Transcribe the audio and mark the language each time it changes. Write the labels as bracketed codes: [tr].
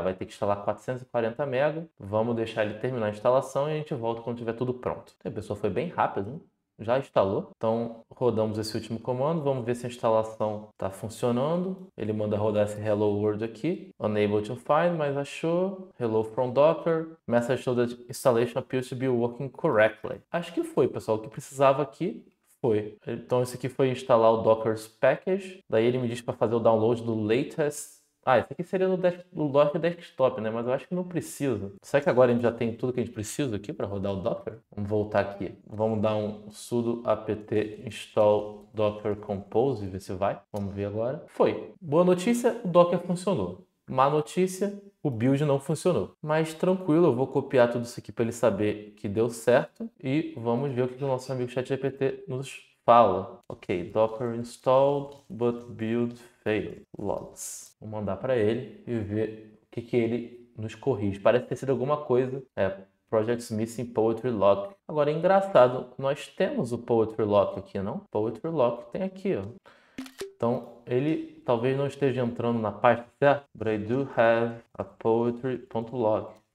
[pt] Vai ter que instalar 440 MB. Vamos deixar ele terminar a instalação e a gente volta quando tiver tudo pronto. A pessoa foi bem rápida, hein? Já instalou. Então, rodamos esse último comando. Vamos ver se a instalação está funcionando. Ele manda rodar esse Hello World aqui. [en] Unable to find, [pt] mas achou. [en] Hello from Docker. Message show that installation appears to be working correctly. [pt] Acho que foi, pessoal. O que precisava aqui foi. Então, esse aqui foi instalar o Docker's Package. Daí ele me diz para fazer o download do latest. Ah, esse aqui seria no Docker Desktop, né? Mas eu acho que não precisa. Será que agora a gente já tem tudo que a gente precisa aqui para rodar o Docker? Vamos voltar aqui. Vamos dar um sudo apt install docker compose e ver se vai. Vamos ver agora. Foi. Boa notícia, o Docker funcionou. Má notícia, o build não funcionou. Mas tranquilo, eu vou copiar tudo isso aqui para ele saber que deu certo. E vamos ver o que o nosso amigo ChatGPT nos fala. [en] Ok, Docker installed, but build failed. Logs. [pt] Vou mandar para ele e ver o que ele nos corrige. Parece ter sido alguma coisa. Projects Missing Poetry Lock. Agora é engraçado, nós temos o Poetry Lock aqui, não? Poetry Lock tem aqui, ó. Então, ele talvez não esteja entrando na pasta certa, [en] but I do have a poetry.log.